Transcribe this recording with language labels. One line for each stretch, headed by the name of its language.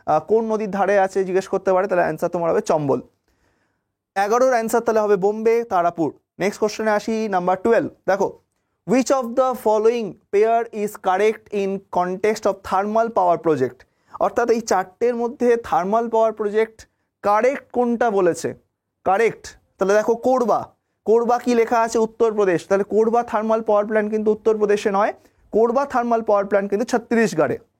Bangla: কোন নদীর ধারে আছে জিজ্ঞেস করতে পারে, তাহলে অ্যান্সার তোমার হবে চম্বল। 11 অ্যান্সার তাহলে হবে বোম্বে, তারাপুর। নেক্সট কোশ্চেনে আসি, নাম্বার 12। দেখো,
English: which of the following pair is correct in context of thermal power project?
Bangla: অর্থাৎ এই চারটের মধ্যে থার্মাল পাওয়ার প্রজেক্ট কারেক্ট কোনটা বলেছে, কারেক্ট। তাহলে দেখো কোরবা কি লেখা আছে, উত্তরপ্রদেশ। তাহলে কোরবা থার্মাল পাওয়ার প্ল্যান্ট কিন্তু উত্তরপ্রদেশে নয়, কোরবা থার্মাল পাওয়ার প্ল্যান্ট কিন্তু ছত্তিশগড়ে।